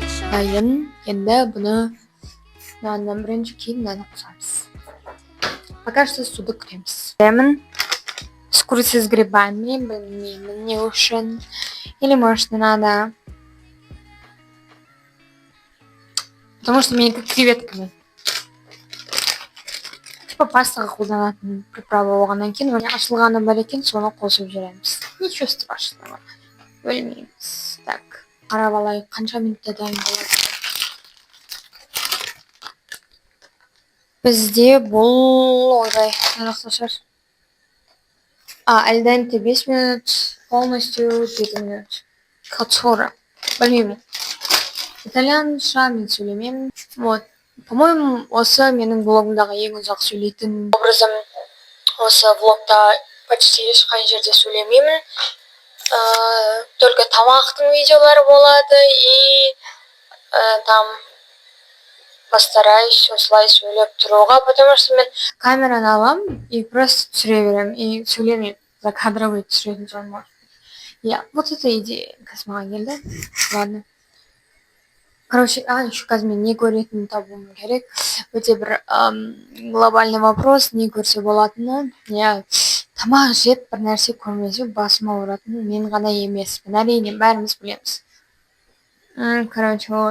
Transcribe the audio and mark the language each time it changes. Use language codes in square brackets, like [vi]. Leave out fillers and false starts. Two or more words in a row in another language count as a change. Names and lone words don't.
[kk] дайын. Енді бұны наннан бірінші кейін нанды қосамыз. [ru] Пока что [kk] суды күтеміз. [ru] С курицей с грибами, [kk] білмеймін не үшін. [ru] Или может не надо. Потому что [kk] менікі креветками. Типа пастаға қолданатын приправа болғаннан кейін ашылғаны бар екен, соны қосып жібереміз. [ru] Ничего страшного. [kk] Білмейміз. Так, қарап алайық, қанша минутта дайын болады. Бізде бұл ойбай, жарақташар. [it] Al dente [ru] 5 минут, полностью 7 минут. [kk] Качора. Білмеймін. Итальянша мен сөйлемеймін. [ru] Вот. По-моему, [kk] осы менің блогымдағы ең ұзақ сөйлейтін образым. Осы влогта почти ешқай жерде сөйлемеймін. Только тамақтың видеолары болады [ru] и там постараюсь [kk] осылай сөйлеп тұруға, [ru] потому что [kk] мен камераны алам [ru] и просто [kk] түсіре берем и сөйлемеймін. Закадровый түсіретін жан. [ru] Я, вот эта идея [kk] космаға келді. [ru] Ладно. Короче, еще [kk] қазір мен не көретінін табуым керек. Өте бір [ru] глобальный вопрос, [kk] не көрсе болатыны. Я тамақ жеп бір нәрсе көрмесе басым ауыратыны мен ғана емеспін. Әрине, бәріміз білеміз. [ru] Короче, вот.